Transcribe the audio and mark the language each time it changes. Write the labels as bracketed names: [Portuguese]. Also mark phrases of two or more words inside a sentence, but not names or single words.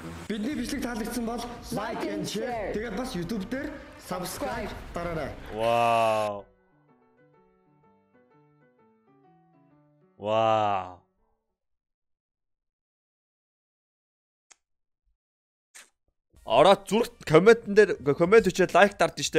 [Mongolian] Бидний бичлэг таалагдсан бол [English] Like and share. [Mongolian] Тэгээд бас YouTube дээр subscribe дараарай. Вау. Вау. Ороод зүрхт комментэн дээр коммент өчөөд лайк дардсан штэ.